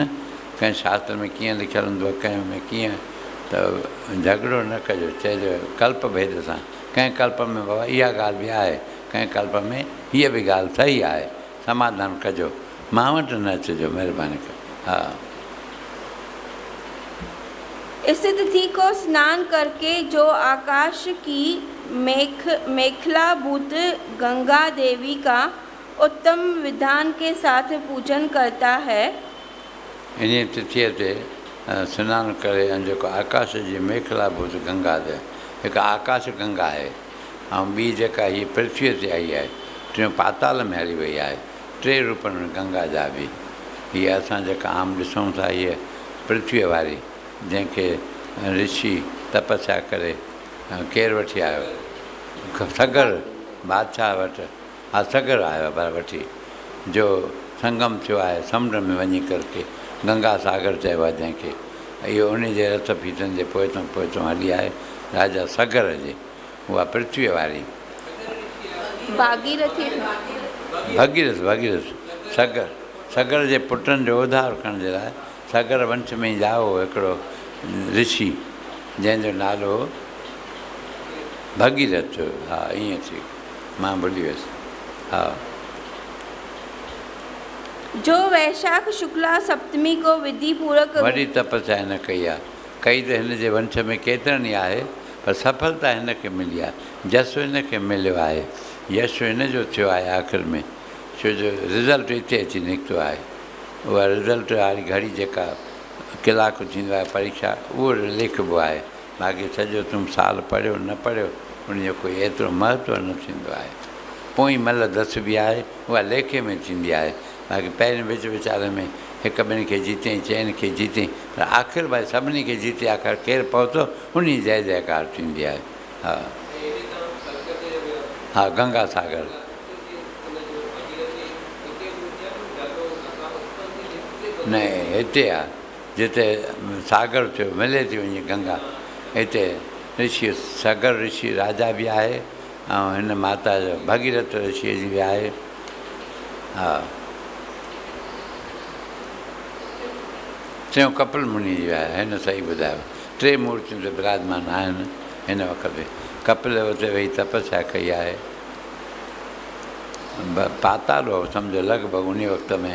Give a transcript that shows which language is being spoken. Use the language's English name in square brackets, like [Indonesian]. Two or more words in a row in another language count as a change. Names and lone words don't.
[Sindhi] कंहिं शास्त्र में कीअं लिखियलु हूंदो आहे, कंहिं में कीअं, त झगड़ो न कजो, चइजो कल्प भेद सां। कंहिं कल्प में बाबा इहा ॻाल्हि बि आहे, कंहिं कल्प में हीअ बि ॻाल्हि सही आहे, समाधान कजो, मां वटि न अचिजो महिरबानी करे। हा, [Hindi] इस तिथि को स्नान करके जो आकाश की मेखलाभूत गंगा देवी का उत्तम विधान के साथ पूजन करता है, [Sindhi] इन तिथीअ ते सनानु करे ऐं जेको आकाश जी मेखलाभूत गंगा ते, हिकु आकाश गंगा आहे ऐं ॿी जेका हीअ पृथ्वीअ ते आई आहे, टियों पाताल में हली वई आहे। टे रूपनि में गंगा जा बि। हीअ असां जेका आम ॾिसूं था, हीअ पृथ्वीअ वारी जंहिंखे ऋषि तपस्या करे केरु वठी आयो, सगर बादशाह वटि, हा सगर आयो पर वठी, जो संगम थियो आहे समुंड में वञी करके, गंगा सागर चइबो आहे जंहिंखे। इहो उन जे रथ फीथनि जे पोइतों पोइतों हली आहे राजा सगर जे, उहा पृथ्वीअ वारी भगीरथ। सगर, सगर जे पुटनि जो उधार करण जे लाइ सगर वंश में ई जाओ हिकिड़ो ऋषि जंहिंजो नालो भगीरथ। हा ईअं थी, मां भुली वियुसि। हा, [Hindi] जो वैशाख शुक्ला सप्तमी को विधि पूर्वक [Sindhi] वॾी तपस्या हिन कई आहे। कई त हिन जे वंश में केतिरनि ई आहे, पर सफलता हिनखे मिली आहे, जसु हिनखे मिलियो आहे, यश हिन जो थियो आहे आख़िर में, छो जो रिज़ल्ट हिते अची निकितो आहे। उहा रिज़ल्ट वारी घड़ी जेका कलाकु थींदो आहे परीक्षा, उहो लिखिबो आहे। बाक़ी सॼो तुम साल पढ़ियो न पढ़ियो उनजो कोई एतिरो महत्व न थींदो आहे। पोइ महिल दस बि आहे, उहा लेखे में थींदी आहे। बाक़ी पहिरें विच विचारे में हिकु ॿिनि खे जीते, चइनि खे जीते, पर आख़िर भाई सभिनी खे जीते आख़िर केरु पहुतो, उन जय जयकार थींदी आहे। हा हा, गंगा सागर। न हिते आहे जिते सागर थियो, मिले थी वञे गंगा, हिते ऋषि सगर ऋषि राजा बि आहे ऐं हिन माता जो भगीरथ ऋषिअ जी बि आहे। हा, टियों कपिल मुनि जी आहे। हिन सही ॿुधायो, टे मूर्तियूं त विराजमान आहिनि हिन वक़्तु। कपिल उते वेही तपस्या कई आहे, पाताल हो सम्झो लॻभॻि उन वक़्त में।